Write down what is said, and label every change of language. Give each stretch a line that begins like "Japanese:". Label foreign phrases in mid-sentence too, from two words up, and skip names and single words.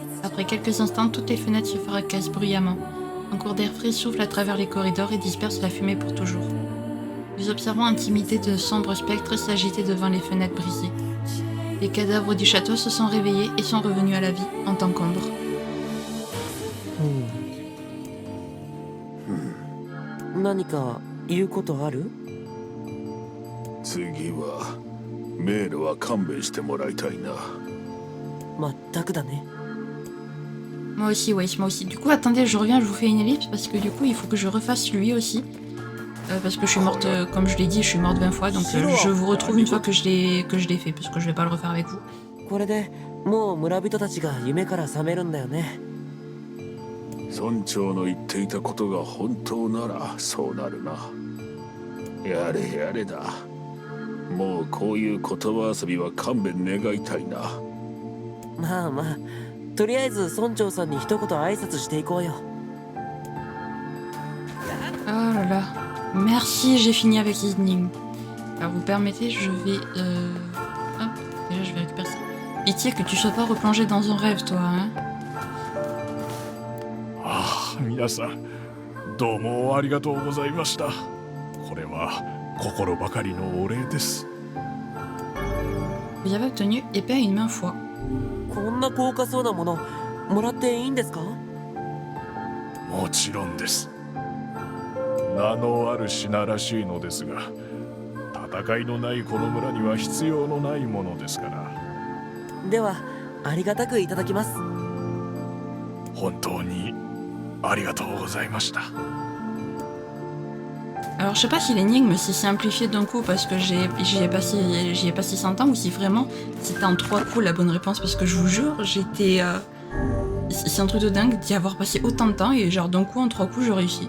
French: Après quelques instants, toutes les fenêtres se fracassent bruyamment. Un cours d'air frais souffle à travers les corridors et disperse la fumée pour toujours. Nous observons intimidés de sombres spectres s'agiter devant les fenêtres brisées. Les cadavres du château se sont réveillés et sont revenus à la vie en tant qu'ombre.
Japanese: 何か言うことある？次はメールは勘弁してもらいたいな。まったくだね。
French: Moi aussi, ouais, moi aussi. Du coup, attendez, je reviens, je vous fais une ellipse parce que du coup, il faut que je refasse lui aussi. Parce que je suis morte, comme je l'ai dit, je suis morte 20 fois, donc je vous retrouve une fois que je l'ai fait, parce que je vais pas le refaire avec vous.
Japanese: これでもう村人たちが夢から覚めるんだよね。村長の言っていたことが本当ならそうなるな。やれやれだ。もうこういう言葉遊びは勘弁願いたいな。まあまあ、とりあえず村長さんに一言挨拶していこうよ。
French: Oh là là. Merci, j'ai fini avec les énigmes. Alors, vous permettez, je vais... Hop, déjà, je vais récupérer ça. Pitié que tu sois pas replongé dans un rêve, toi, hein.
Japanese: ああ、皆さん、どうもありがとうございました。これは心ばかりのお礼です。
French: Vous avez obtenu épée à une main foi.
Japanese: こんな高価そうなものもらっていいんですか？もちろんです。名のある品らしいのですが、戦いのないこの村には必要のないものですから。ではありがたくいただきます。本当にありがとうございました。
French: Alors, je sais pas si l'énigme s'est simplifiée d'un coup parce que j'y ai passé 100 ans ou si vraiment c'était en 3 coups la bonne réponse parce que je vous jure, j'étais... C'est un truc de dingue d'y avoir passé autant de temps et genre d'un coup en 3 coups je réussis.